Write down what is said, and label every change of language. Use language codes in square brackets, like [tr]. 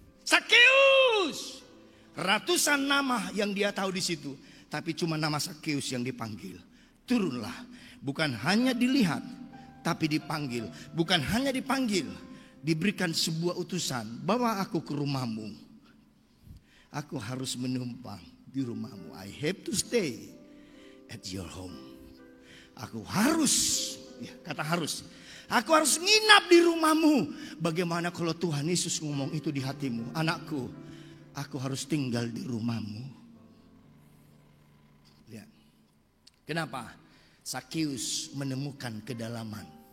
[id] Sakeus! Ratusan nama yang dia tahu di situ, tapi cuma nama Sakeus yang dipanggil. Turunlah, bukan hanya dilihat, tapi dipanggil. Bukan hanya dipanggil, diberikan sebuah utusan, bawa aku ke rumahmu. Aku harus menumpang di rumahmu. [en] I have to stay at your home. [id] Aku harus, ya, kata harus. Aku harus nginap di rumahmu. Bagaimana kalau Tuhan Yesus ngomong itu di hatimu? Anakku, aku harus tinggal di rumahmu. Lihat. Kenapa? Sakeus menemukan kedalaman.